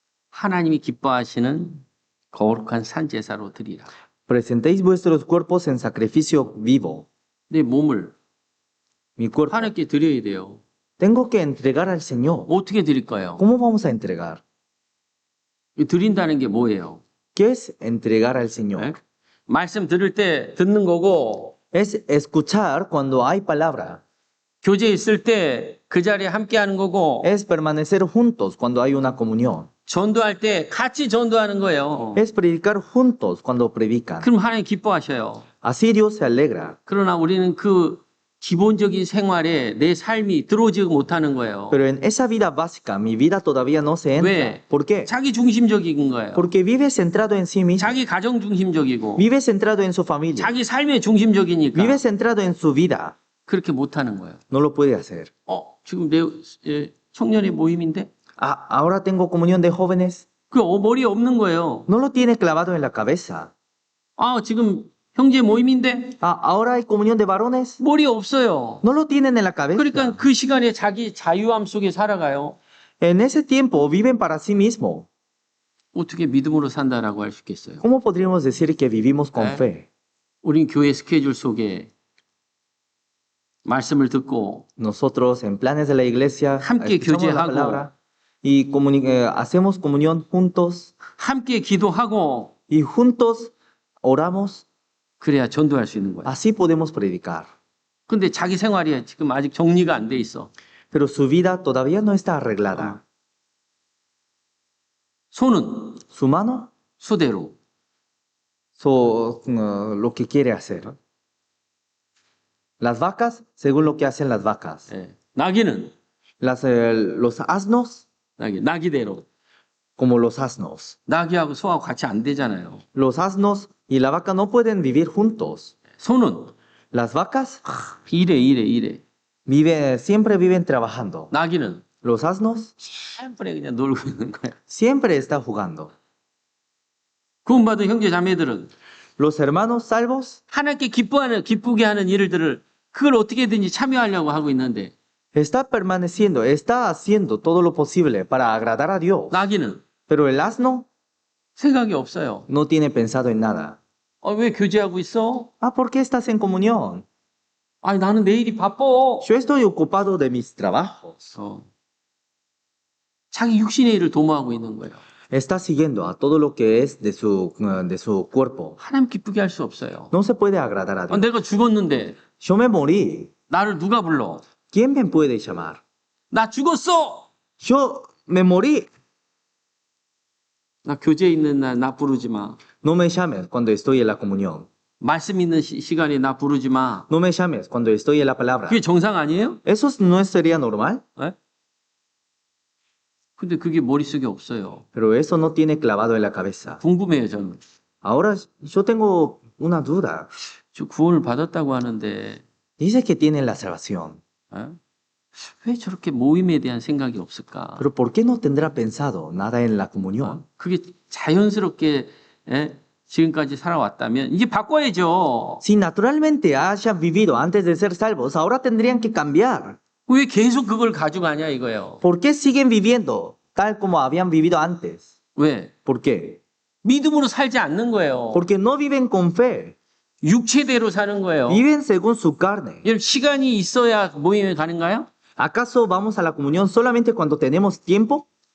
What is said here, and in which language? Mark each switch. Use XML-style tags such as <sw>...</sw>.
<ko>하나님이 기뻐하시는 거룩한 산제사로 드리라.</ko> <es>presentéis vuestros cuerpos en sacrificio vivo.</es> <ko>내 몸을</ko> <es>Mi cuerpo</es> <ko>하나님께 드려야 돼요.</ko> <es>tengo que entregar al Señor.</es> <ko>어떻게 드릴까요?</ko> <es>¿Cómo vamos a entregar?</es> <ko>이 드린다는 게 뭐예요?</ko> <es>¿Qué es entregar al Señor?</es> <ko>예? 말씀 들을 때 듣는 거고</ko> <es>Es escuchar cuando hay palabra.</es> <ko>교제 있을 때 그 자리에 함께 하는 거고</ko> <es>Es permanecer juntos cuando hay una comunión.</es> <ko>전도할 때 같이 전도하는 거예요.</ko> <es>Es predicar juntos cuando predican.</es> <ko>그럼 하나님 기뻐하셔요.</ko> <es>Así Dios se alegra.</es> <ko>그러나 우리는 그 기본적인 생활에 내 삶이 들어오지 못하는 거예요.</ko> <es>Pero en esa vida básica, mi vida todavía no se entra.</es> <ko>왜?</ko> <es>¿Por qué?</es> <ko>자기 중심적인 거예요.</ko> <es>Porque vive centrado en sí mismo.</es> <ko>자기 가정 중심적이고</ko> <es>Vive centrado en su familia.</es> <ko>자기 삶의 중심적이니까</ko> <es>Vive centrado en su vida.</es> <ko>그렇게 못하는 거예요.</ko> <es>No lo puede hacer.</es> <ko>지금 내 청년의 모임인데</ko> <es>Ahora tengo comunión de jóvenes.</es> <ko>그 머리에 없는 거예요.</ko> <es>No lo tiene clavado en la cabeza.</es> <ko>지금 형제 모임인데</ko> <es>Ahora hay comunión de varones.</es> <ko>머리에 없어요.</ko> <es>No lo tienen en la cabeza.</es> <ko>그러니까 그 시간에 자기 자유함 속에 살아가요.</ko> <es>En ese tiempo viven para sí mismo.</es> <ko>어떻게 믿음으로 산다라고 할 수 있겠어요?</ko> <es>¿Cómo podríamos decir que vivimos con fe?</es> <ko>우린 교회 스케줄 속에 말씀을 듣고</ko> <es>Nosotros en planes de la iglesia</es> <ko>함께</ko> <es>escuchamos la</es> <ko>교제하고</ko> <es>palabra y hacemos comunión juntos</es> <ko>함께 기도하고</ko> <es>y juntos oramos.</es> <ko>그래야 전도할 수 있는 거예요.</ko> <es>Así podemos predicar.</es> <ko>근데 자기 생활이 지금 아직 정리가 안 돼 있어.</ko> <es>Pero su vida todavía no está arreglada.</es> <ko>소는</ko> <es>Su mano,</es> <ko>소대로,</ko> <es>lo que quiere hacer. Las vacas, según lo que hacen las vacas.</es> <ko>나귀는</ko> <es>Los asnos,</es> <ko>나귀대로.</ko> <es>como los asnos.</es> <ko>나귀하고 소하고 같이 안 되잖아요.</ko> <es>Los asnos y la vaca no pueden vivir juntos.</es> <ko>소는</ko> <es>Las vacas</es> <ko>일해.</ko> <es>siempre viven trabajando.</es> <ko>나귀는</ko> <es>Los asnos 시empre</es> <ko>그냥 놀고 있는 거야.</ko> <es>siempre están jugando.</es> <ko>구원받은 형제 자매들은</ko> <es>Los hermanos salvos</es> <ko>하나님께 기쁘게 하는 일들을 그걸 어떻게든지 참여하려고 하고 있는데</ko> <es>está permaneciendo, está haciendo todo lo posible para agradar a Dios.</es> <ko>나귀는</ko> <es>Pero el asno</es> <ko>생각이 없어요.</ko> <es>no tiene pensado en nada.</es> <ko>왜 교제하고 있어?</ko> <es>Ah, ¿por qué estás en comunión?</es> <ko>아니 나는 내일이 바빠.</ko> <es>Yo estoy ocupado de mis trabajos.</es> <ko>자기 육신의 일을 도모하고 있는 거예요.</ko> <es>Está siguiendo a todo lo que es de su cuerpo.</es> <ko>하나님 기쁘게 할 수 없어요.</ko> <es>No se puede agradar a Dios.</es> <ko>내가 죽었는데</ko> <es>Yo me morí.</es> <ko>나를 누가 불러?</ko> <es>¿Quién me puede llamar?</es> <ko>나 죽었어.</ko> <es>Yo me morí.</es> <ko>나 교제 있는 날 나 부르지 마.</ko> <es>No me llames cuando estoy en la comunión.</es> <ko>말씀 있는 시간에 나 부르지 마.</ko> <es>No me llames cuando estoy en la palabra.</es> <ko>그게 정상 아니에요?</ko> <es>¿Eso no sería normal?</es> <ko>네? 근데 그게 머릿속에 없어요.</ko> <es>Pero eso no tiene clavado en la cabeza.</es> <ko>궁금해요, 저는.</ko> <es>Ahora yo tengo una duda.</es> <ko>저 구원을 받았다고 하는데</ko> <es>Dice que tienen la salvación.</es> <ko>예? 왜 저렇게 모임에 대한 생각이 없을까?</ko> <es>Pero ¿por qué no tendrá pensado nada en la comunión?</es> <ko>그게 자연스럽게 예? 지금까지 살아왔다면 이제 바꿔야죠.</ko> <es>Si naturalmente hayan vivido antes de ser salvos, ahora tendrían que cambiar.</es> <ko>왜 계속 그걸 가져가냐 이거예요.</ko> <es>¿Por qué siguen viviendo tal como habían vivido antes?</es> <ko>왜?</ko> <es>¿Por qué?</es> <ko>믿음으로 살지 않는 거예요.</ko> <es>Porque no viven con fe,</es> <ko>육체대로 사는 거예요.</ko> <es>viven según su carne.</es> <ko>여러분 시간이 있어야 모임에 가는가요?</ko> <es>¿Acaso vamos a la comunión solamente cuando tenemos tiempo?</es>